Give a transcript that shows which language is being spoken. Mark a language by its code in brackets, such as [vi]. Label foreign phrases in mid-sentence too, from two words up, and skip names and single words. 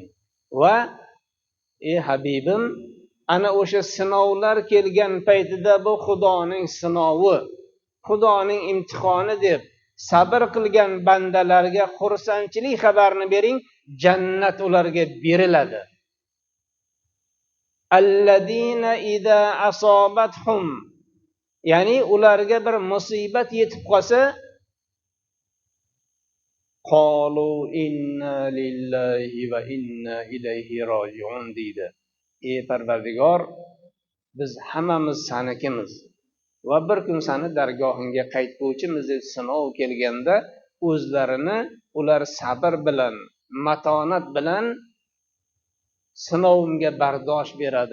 [uz] Va ey Habibim, ana o'sha sinovlar kelgan paytida bu Xudoning sinovi, Xudoning imtihoni deb sabr qilgan bandalarga xursandchilik xabarini bering, jannat ularga beriladi. [ar] الذين إذا أصابتهم, [uz] ya'ni ularga bir musibat yetib qolsa, [ar] قالوا إنا لله وإنا إليه راجعون deydi. [uz] Ey Parvardigor, biz hammamiz sanikimiz va bir kun seni dargohingga qaytuvchimiz deb sinov kelganda o'zlarini ular sabr bilan, matonat bilan sinovimga bardosh beradi.